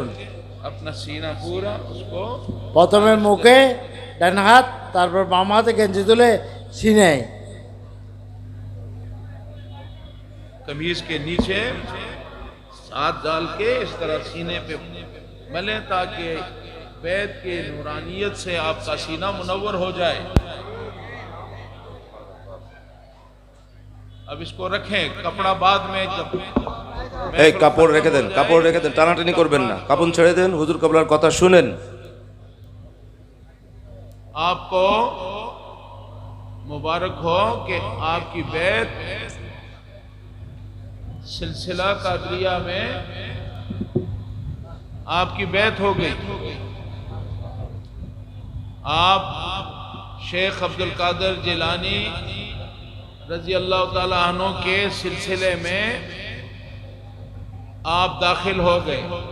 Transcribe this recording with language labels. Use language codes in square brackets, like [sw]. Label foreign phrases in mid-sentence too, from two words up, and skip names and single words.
[ur] اپنا سینہ پورا اس کو [bn] প্রথমে মুখে ডান হাত, তারপর বাম হাতে গেঞ্জি তুলে সিনায়। [ur] قمیض کے نیچے ہاتھ ڈال کے اس طرح سینے پہ ملیں تاکہ بیت کے نورانیت سے آپ کا سینہ منور ہو جائے۔ اب اس کو رکھیں، کپڑا بعد میں جب [bn] এই কাপড় রেখে দেন, কাপড় রেখে দেন, টানাটানি করবেন না, কাপড় ছেড়ে দেন, হুজুর কেবলার কথা শুনেন। [ur] آپ کو مبارک ہو کہ آپ کی بیت سلسلہ قادریہ میں آپ کی بیت ہو گئی۔ آپ شیخ عبد القادر جیلانی رضی اللہ تعالیٰ عنہ کے سلسلے میں آپ داخل ہو گئے۔